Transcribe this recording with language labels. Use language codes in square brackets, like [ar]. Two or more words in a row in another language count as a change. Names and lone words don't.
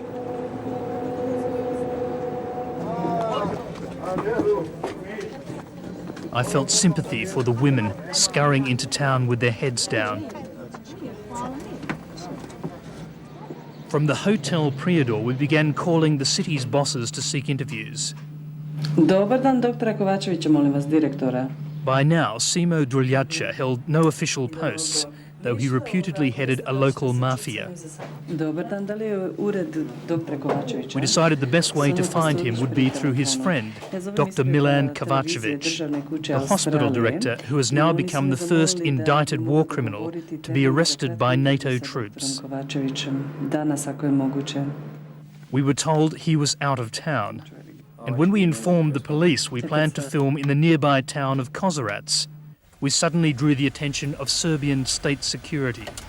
[en] I felt sympathy for the women scurrying into town with their heads down. From the Hotel Prijedor, we began calling the city's bosses to seek interviews. [bs] Dobar dan, doktora Kovačevića, molim vas, direktora. [en] By now, Simo DRLJACA held no official posts, though he reputedly headed a local mafia. [bs] Dobar dan, da li je ured doktora Kovačevića? [en] We decided the best way to find him would be through his friend, Dr. Milan Kovačević, the hospital director who has now become the first indicted war criminal to be arrested by NATO troops. We were told he was out of town, and when we informed the police we planned to film in the nearby town of Kozarac, we suddenly drew the attention of Serbian state security.